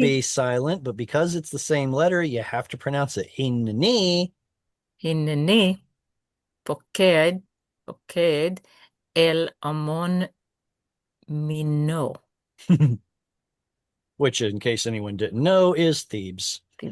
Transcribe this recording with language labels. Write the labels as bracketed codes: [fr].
[en] be silent, but because it's the same letter, you have to pronounce it hinni, [he] הנני, פוקד, פוקד, אל המון מינו. [en] which, in case anyone didn't know, is Thebes.